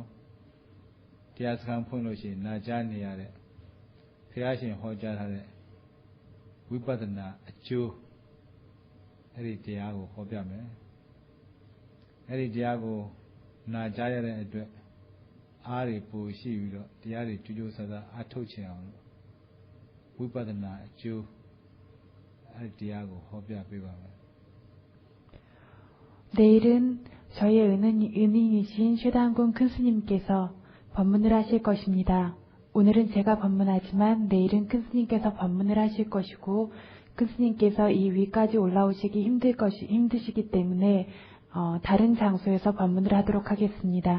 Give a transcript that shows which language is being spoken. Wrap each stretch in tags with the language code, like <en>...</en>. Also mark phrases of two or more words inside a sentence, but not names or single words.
<my>တရားစခန်းဖွင့်လို့ရှိရင်နာကြားနေရတဲ့ဘုရားရှင်ဟောကြားထားတဲ့ဝိပဿနာအကျိုးအဲ့ဒီတရားကိုဟောပြမယ်အဲ့ဒီတရားကိုနာကြားရတဲ့အတွက်အားတွေပူရှိပြီးတော့တရားတွေကြိုးကြိုးစားစားအထုတ်ချင်အောင်လို့ဝိပဿနာအကျိုးအဲ့ဒီတရားကိုဟောပြပေးပါမယ်.</my> <ko>내일은 저희 은인이신 최단군 큰 스님께서 법문을 하실 것입니다. 오늘은 제가 법문하지만 내일은 큰 스님께서 법문을 하실 것이고 큰 스님께서 이 위까지 올라오시기 힘드시기 때문에 다른 장소에서 법문을 하도록 하겠습니다.</ko>